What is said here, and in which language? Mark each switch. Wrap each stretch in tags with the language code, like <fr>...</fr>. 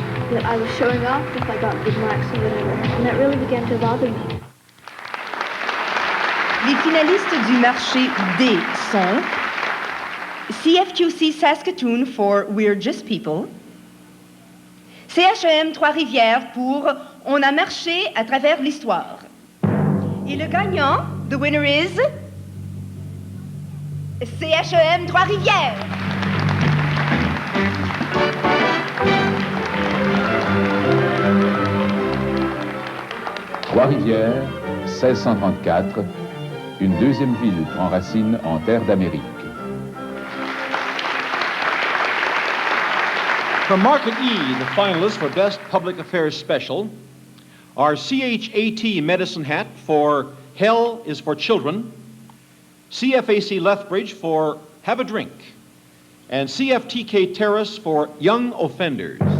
<en>That I was showing off if I got good marks or whatever, and that really began to bother me.</en> <fr>Les finalistes du marché D sont CFQC Saskatoon for We're Just People, CHEM Trois-Rivières pour On a marché à travers l'histoire. Et le gagnant,</fr> <en>the winner is</en> <fr>CHEM Trois-Rivières. Trois-Rivières, 1634, une deuxième ville prend racine en terre d'Amérique.</fr> <en>From Market E, the finalists for Best Public Affairs Special are CHAT Medicine Hat for Hell is for Children, CFAC Lethbridge for Have a Drink, and CFTK Terrace for Young Offenders.</en>